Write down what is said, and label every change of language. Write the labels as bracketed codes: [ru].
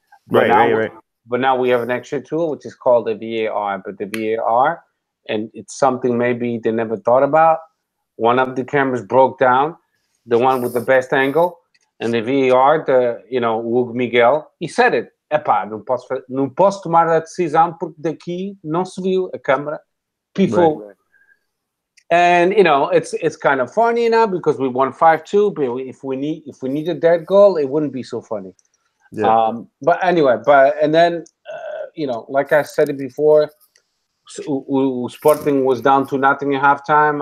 [en] Right. But now we have an extra tool which is called the VAR. But the VAR, and it's something maybe they never thought about. One of the cameras broke down, the one with the best angle, and the VAR, Hugo Miguel, he said it. [pt] Epá, não posso tomar a decisão porque daqui não se viu a câmera. Pifou. [en] Right. And it's kind of funny now because we won 5-2. But if we needed that goal, it wouldn't be so funny. Yeah. But anyway, and then like I said it before, Sporting was down to nothing at halftime.